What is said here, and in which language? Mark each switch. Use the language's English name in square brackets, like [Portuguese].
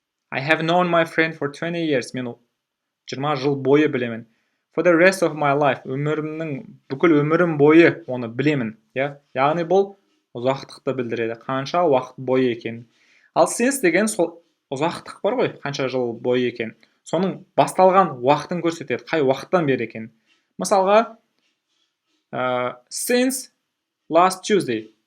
[English] I have known my friend for 20 years. [Kazakh] Мен 20 жыл бойы білемін. [English] For the rest of my life. [Kazakh] Бүкіл өмірім бойы оны білемін. Яғни бұл ұзақтықты білдіреді. Қанша уақыт бойы екен. Ал since деген сол ұзақтық бар ғой, қанша жыл бойы екен. Соның басталған уақытын көрсетеді. Қай уақыттан бері екен. Мысалға, [English] since last Tuesday.